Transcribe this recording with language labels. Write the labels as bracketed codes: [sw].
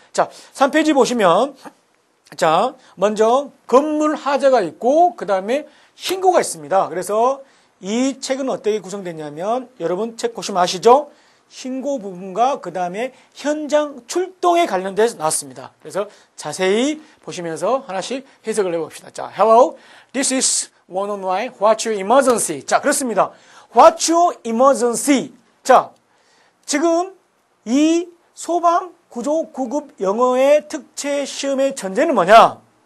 [ko] 자, 3페이지 보시면 자, 먼저 건물 화재가 있고 그 다음에 신고가 있습니다. 그래서 이 책은 어떻게 구성됐냐면 여러분 책 보시면 아시죠? 신고 부분과 그 다음에 현장 출동에 관련돼서 나왔습니다. 그래서 자세히 보시면서 하나씩 해석을 해봅시다. 자, [en] hello, this is one-on-one, what's your emergency? [ko] 자, 그렇습니다. [en] What's your emergency? [ko] 자, 지금 이 소방 구조 9급 영어의 특채 시험의 전제는 뭐냐?